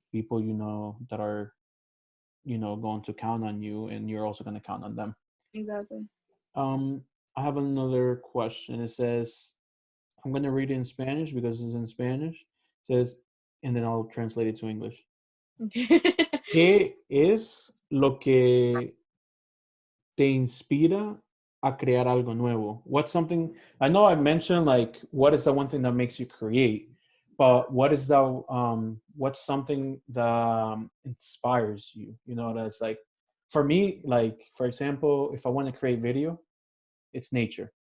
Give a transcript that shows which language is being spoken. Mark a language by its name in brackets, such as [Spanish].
[English] people you know that are going to count on you and you're also going to count on them. Exactly. um I have another question. It says, I'm going to read it in Spanish because it's in Spanish. It says, and then I'll translate it to English. Okay. [Spanish] ¿Qué es lo que te inspira a crear algo nuevo? [English] What's something, I know I mentioned like what is the one thing that makes you create, but what's something that inspires you, you know, that's like for me, like for example, if I want to create video, it's nature.